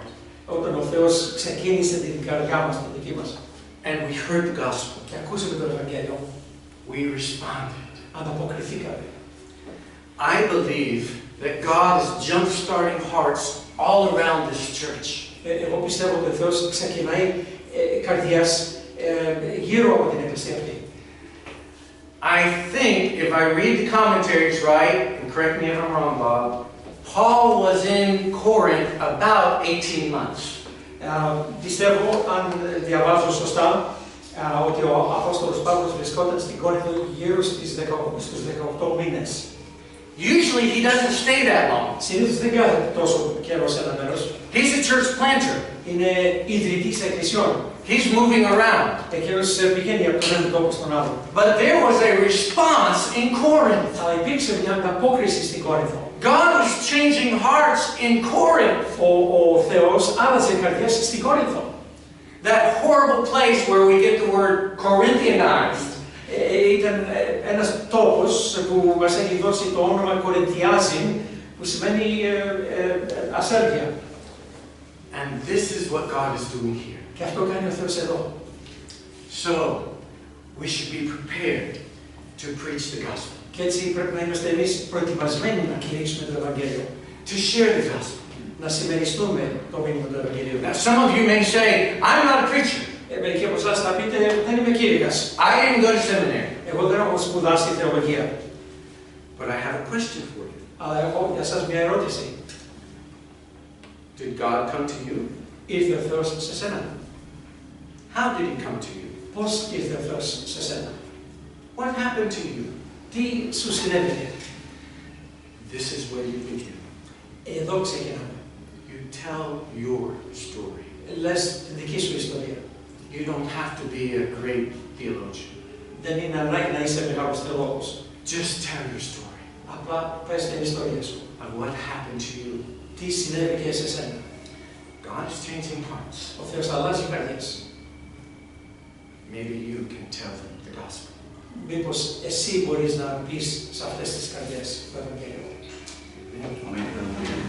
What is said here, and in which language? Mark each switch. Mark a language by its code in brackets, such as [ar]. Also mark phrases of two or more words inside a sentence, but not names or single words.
[el] Όταν ο Θεός ξεκίνησε την καρδιά μας, την δική μας. [en] And we heard the gospel. [el] Και ακούσαμε το Ευαγγέλιο. [en] We responded. [el] Ανταποκριθήκαμε. [en] I believe that God is jump-starting hearts all around this church. [el] Εγώ πιστεύω ότι ο Θεός ξεκινάει καρδιάς γύρω από την Εκκλησία αυτή. [en] I think, if I read the commentaries right, and correct me if I'm wrong, Bob, Paul was in Corinth about 18 months. [el] Πιστεύω, αν διαβάζω σωστά, ότι ο Απόστολος Παύλος βρισκόταν στην Κόρινθο γύρω στους 18 μήνες. [en] Usually he doesn't stay that long. [el] Συνήθως δεν κάθεται τόσο καιρό σε ένα μέρος. [en] He's a church planter. [el] Είναι ιδρυτής εκκλησιών. [en] He's moving around. [el] Εκείνος πηγαίνει από τον έναν τόπο στον άλλο. [en] But there was a response in Corinth. [el] Αλλά υπήρξε μια ανταπόκριση στην Κόρινθο. [en] God was changing hearts in Corinth. [el] Ο Θεός άλλαζε καρδιές στην Κόρινθο. [en] That horrible place where we get the word Corinthianized. [el] Ήταν ένας τόπος που μας έχει δώσει το όνομα Κορινθιάζιν, που σημαίνει ασέλγεια. [en] And this is what God is doing here. [el] Και αυτό κάνει ο Θεός εδώ. [en] So, we should be prepared to preach the gospel. [el] Και έτσι πρέπει να είμαστε εμείς προετοιμασμένοι να κηρύξουμε το Ευαγγέλιο. [en] To share the gospel. [el] Να συμμεριστούμε το μήνυμα του Ευαγγελίου. [en] Now, some of you may say, I'm not a preacher. [el] Μερικοί από εσάς θα πείτε, δεν είμαι κήρυκας. [en] I didn't go to seminary. [el] Εγώ δεν έχω σπουδάσει θεολογία. [en] But I have a question for you. [el] Αλλά έχω για σας μια ερώτηση. [en] Did God come to you? [el] Ήρθε ο Θεός σε σένα. [en] How did he come to you? [el] Πώς ήρθε ο Θεός σε σένα. [en] What happened to you? [el] Τι σου συνέβαινε. [en] This is where you begin. [el] Εδώ ξεκινάμε. [en] You tell your story. [el] Λες την δική σου ιστορία. [en] You don't have to be a great theologian. [el] Δεν είναι ανάγκη να είσαι μεγάλος θεολόγος. [en] Just tell your story. [el] Απλά πες την ιστορία σου. [en] Of what happened to you. [el] Τι συνέβη και σε σένα. [en] God is changing hearts. [el] Ο Θεός αλλάζει καρδιές. [en] Maybe you can tell them the gospel. [el] Μήπως εσύ μπορείς να πεις σε αυτές τις καρδιές το Ευαγγέλιο. [en] Amen.